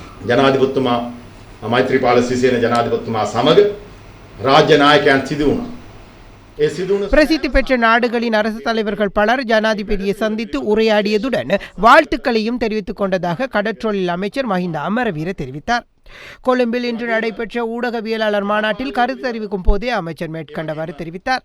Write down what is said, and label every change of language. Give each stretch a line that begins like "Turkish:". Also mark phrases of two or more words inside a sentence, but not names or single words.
Sinhala: ජනාධිපතිතුමා මෛත්‍රීපාල සිරිසේන ජනාධිපතිතුමා සමග රාජ්‍ය නායකයන් සිදු වුණා.
Tamil: பிரசித்தி பெற்ற நாடுகளின் அரசு தலைவர்கள் பலர் ஜனாதிபதியை சந்தித்து உரையாடியதுடன் வாழ்த்துக்களையும் தெரிவித்துக் கொண்டதாக கடற்றொழில் அமைச்சர் மஹிந்த அமரவீர தெரிவித்தார். கொழும்பில் இன்று நடைபெற்ற ஊடகவியலாளர் மாநாட்டில் கருத்து தெரிவிக்கும் போதே அமைச்சர் மேற்கண்டவாறு தெரிவித்தார்.